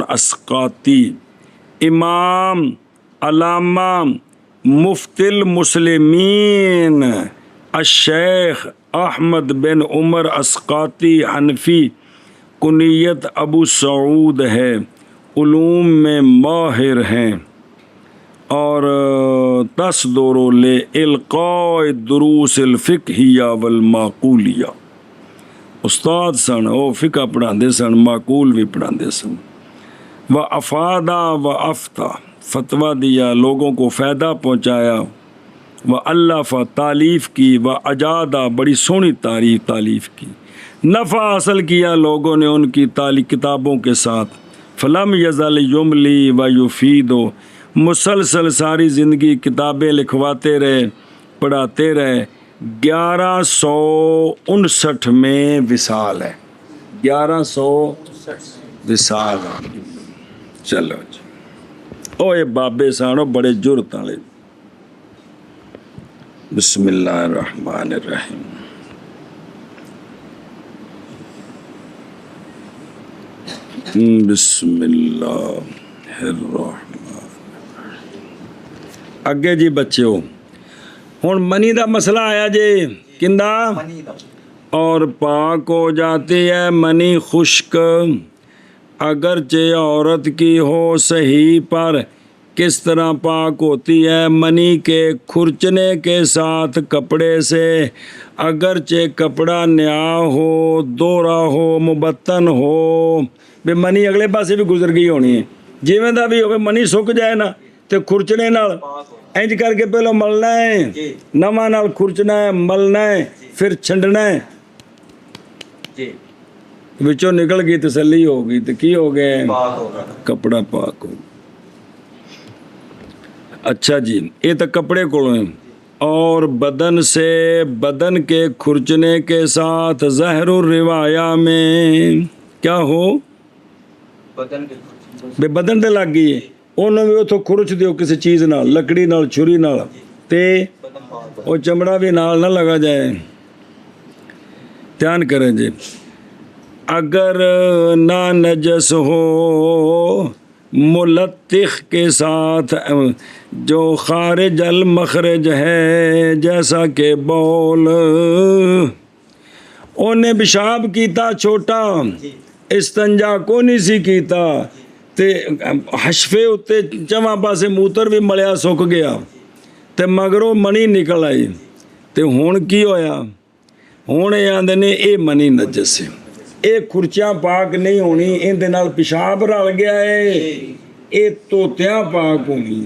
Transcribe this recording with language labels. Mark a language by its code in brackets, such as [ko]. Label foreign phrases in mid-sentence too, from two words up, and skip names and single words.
[ur] اسقاطی، امام علامہ مفتی المسلمین الشیخ احمد بن عمر اسقاطی حنفی، کنیت ابو سعود ہے، علوم میں ماہر ہیں، اور [ar] تصدر لإلقاء الدروس الفقہیہ والمعقولیہ، [pa] استاد سن، وہ فقہ پڑھاندے سن، معقول بھی پڑھاندے سن۔ [ar] وَأَفَادَ وَأَفْتَى، [ur] فتویٰ دیا، لوگوں کو فائدہ پہنچایا۔ وَأَلَّفَ، تالیف کی، وَأَجَادَ، بڑی سونی تالیف کی، نفع حاصل کیا لوگوں نے ان کی کتابوں کے ساتھ۔ [ar] فَلَمْ يَزَلْ يُمْلِي وَيُفِيدُ، [ur] مسلسل ساری زندگی کتابیں لکھواتے رہے، پڑھاتے رہے۔ 1159 میں وصال ہے، 1160 وصال ہے۔ [pa] چلو جی، او یہ بابے سانو بڑے جرت والے۔ [ar] بسم اللہ الرحمن الرحیم۔ بسم اللہ الرحمن الرحیم۔ [pa] اگے جی بچیو، ہن منی دا مسئلہ آیا جی، کندہ؟ [ur] اور پاک ہو جاتی ہے منی خشک، اگرچہ عورت کی ہو صحیح، پر کس طرح پاک ہوتی ہے؟ منی کے کھرچنے کے ساتھ کپڑے سے، اگرچہ کپڑا نیا ہو، دورا ہو، مبتن ہو، [pa] بے منی اگلے پاسے بھی گزر گئی ہونی ہے، جیویں دا بھی ہوگا منی سک جائے نا تے کھرچنے نال انج کر کے پہلو ملنا ہے، نواں نال کھرچنا ہے، ملنا ہے، پھر چھنڈنا ہے، وچوں نکل گئی تسلی ہو گئی تو کی ہو گئے؟ [ur] کپڑا پاک ہو۔ اچھا جی، یہ تو کپڑے کو ہیں۔ اور بدن سے، بدن کے کھرچنے کے ساتھ ظاہر الروایہ میں کیا ہو؟ [pa] بے بدن تے لگ گئی ہے، انہوں بھی اتوں کھرچ دیو کسی چیز نال، لکڑی نال، چھری نال، تے وہ چمڑا بھی نال نہ لگا جائے، دھیان کریں جی۔ [ur] اگر نہ نجس ہو ملطخ کے ساتھ جو خارج المخرج ہے، جیسا کہ بول، [pa] انہیں پیشاب کیتا چھوٹا ਇਸਤੰਜਾ ਕੋ ਨਹੀਂ ਸੀ ਕੀਤਾ ਤੇ ਹਸ਼ਫੇ ਉੱਤੇ ਚਵਾਂ ਪਾਸੇ ਮੂਤਰ ਵੀ ਮਲਿਆ ਸੁੱਕ ਗਿਆ ਤੇ ਮਗਰੋਂ ਮਣੀ ਨਿਕਲ ਆਈ। ਤੇ ਹੁਣ ਕੀ ਹੋਇਆ? ਹੁਣ ਇਹ ਆਂਦੇ ਨੇ ਇਹ ਮਣੀ ਨਜਸ ਹੈ, ਇਹ ਖੁਰਚਾ ਪਾਕ ਨਹੀਂ ਹੋਣੀ, ਇਹਦੇ ਨਾਲ ਪਿਸ਼ਾਬ ਰਲ ਗਿਆ ਏ, ਇਹ ਤੋਤਿਆਂ ਪਾਕ ਹੋਣੀ।